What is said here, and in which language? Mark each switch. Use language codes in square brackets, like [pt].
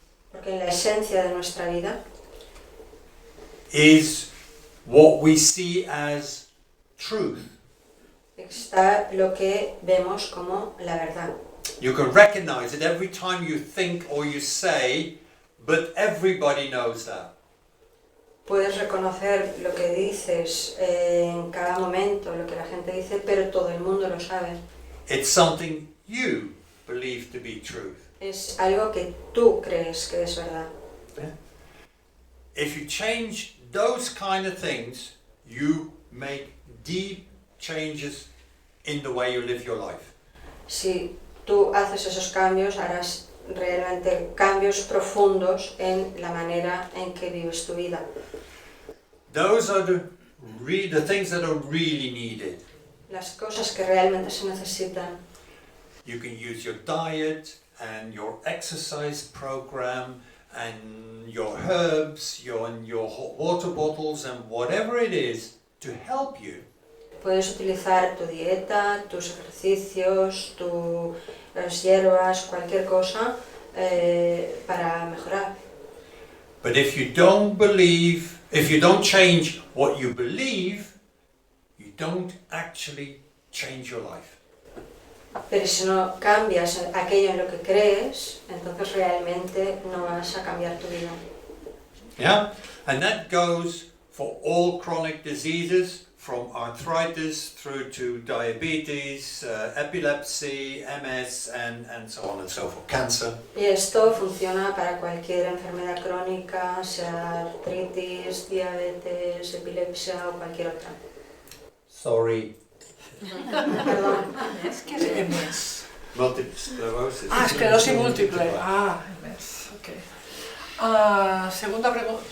[es] Porque en la esencia de nuestra vida [en] is what we see as truth. [es] está lo que vemos como la verdad. [en] You can recognize it every time you think or you say, but everybody knows that. [es] Puedes reconocer lo que dices en cada momento, lo que la gente dice, pero todo el mundo lo sabe. [en] It's something you believe to be truth. [es] Es algo que tú crees que es verdad. [en] If you change those kind of things, you make deep changes in the way you live your life. [es] Si tú haces esos cambios, harás realmente cambios profundos en la manera en que vives tu vida. [en] Those are the things that are really needed. [es] Las cosas que realmente se necesitan. [en] You can use your diet and your exercise program and your herbs, your hot water bottles and whatever it is to help you. [es] Puedes utilizar tu dieta, tus ejercicios, las hierbas, cualquier cosa para mejorar. [en] But if you don't believe, if you don't change what you believe, you don't actually change your life. [es] Pero si no cambias aquello en lo que crees, entonces realmente no vas a cambiar tu vida. [en] Yeah? And that goes for all chronic diseases, from arthritis through to diabetes, epilepsy, MS, and so on and so forth, cancer. [es] Y esto funciona para cualquier enfermedad crónica, sea artritis, diabetes, epilepsia o cualquier otra. [en] Sorry. [es] Perdón. ¿Qué es MS? [en] Multiple sclerosis. [es] Ah, esclerosis múltiple. Ah, MS, ok. Segunda pregunta.